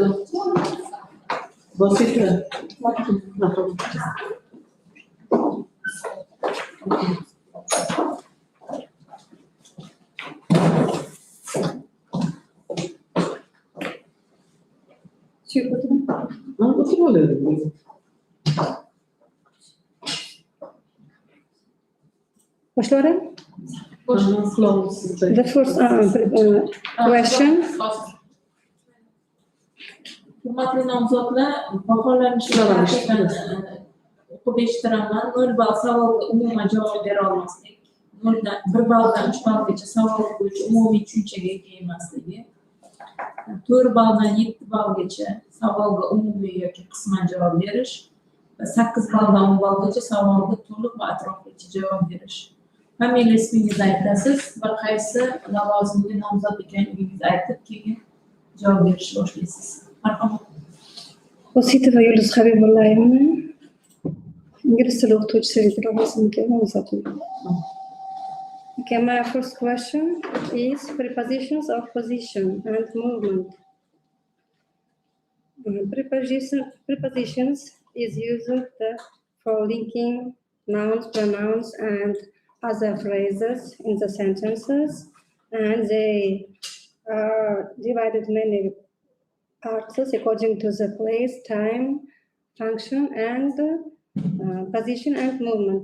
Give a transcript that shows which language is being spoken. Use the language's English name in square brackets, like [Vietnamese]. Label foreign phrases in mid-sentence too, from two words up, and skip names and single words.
[Turkish] Basit mi? Otur oluyor. Başlayalım. Kulağımızda. [English] The first question. [Uzbek] Hurmatli nomzodlar, baholanishni haqiqatan o'qib eshitiraman. 0 ball savolga umuman javob bera olmaslik. 1 balldan 3 ballgacha savol bo'yicha umumiy tushunchaga ega emasligi. 4 balldan 7 ballgacha savolga umumiy yoki qisman javob berish va 8 balldan 10 ballgacha savolga to'liq va atroflicha javob berish. Familiya ismingizni aytasiz va qaysi lavozimga nomzod ekanligingizni aytib, keyin javob berishni boshlaysiz. Marhamat. Bositova Yulduz Habibullayevna. İngiliz tili o'qituvchisi lavozimiga nomzod. [English] Okay, my first question is prepositions of position and movement. Prepositions is used for linking nouns, pronouns, and other phrases in the sentences, and they are divided many parts according to the place, time, function, and position and movement.